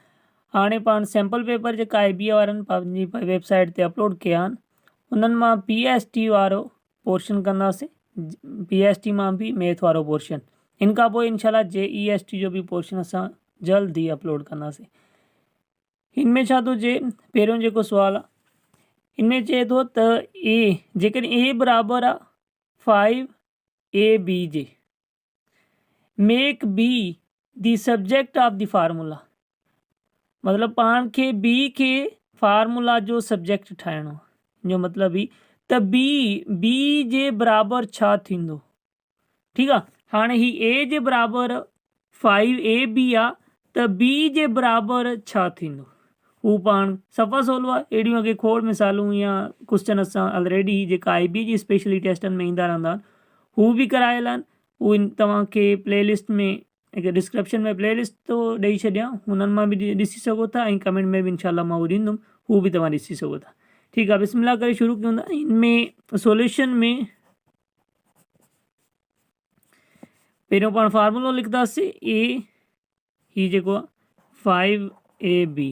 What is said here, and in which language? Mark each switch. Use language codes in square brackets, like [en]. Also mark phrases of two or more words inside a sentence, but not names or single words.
[sd] हाणे पाण सैम्पल पेपर जेका IBA वारनि पंहिंजी वेबसाइट ते अपलोड कया आहिनि उन्हनि मां PST वारो पोर्शन कंदासीं। PST मां बि मैथ वारो पोर्शन, इन खां पोइ इंशाल्लाह JEST जो बि पोर्शन असां जल्द ई अपलोड कंदासीं। हिन में छा थो चए, पहिरियों जेको सुवाल आहे हिन में चए थो त जेकॾहिं A बराबरि आहे 5AB जे, [en] make B the subject of the formula, [sd] मतलब पाण खे बी के फार्मूला जो सब्जेक्ट ठाहिणो आहे। जो मतलब ही त बी जे बराबर छा थींदो। ठीक आहे, हाणे ही ए जे बराबर 5AB आहे त बी जे बराबर छा थींदो हू पाण सफ़ा सोल्व आहे। अहिड़ियूं अॻे खोड़ मिसालूं या क्वेश्चन असां ऑलरेडी जेका IB जी स्पेशली टेस्टनि में ईंदा रहंदा आहिनि हू बि करायल आहिनि। हू तव्हांखे प्लेलिस्ट में हिकु डिस्क्रिप्शन में प्लेलिस्ट तो ॾेई छॾियां, हुननि मां बि ॾिसी सघो था ऐं कमेंट में बि इंशाल्लाह मां उहो ॾींदुमि, हू बि तव्हां ॾिसी सघो था। ठीकु आहे, बिस्मिल्लाह करे शुरू कयूं था। इनमें सॉल्यूशन में पहिरियों पाण फार्मूलो लिखंदासीं ए ही जेको आहे 5AB।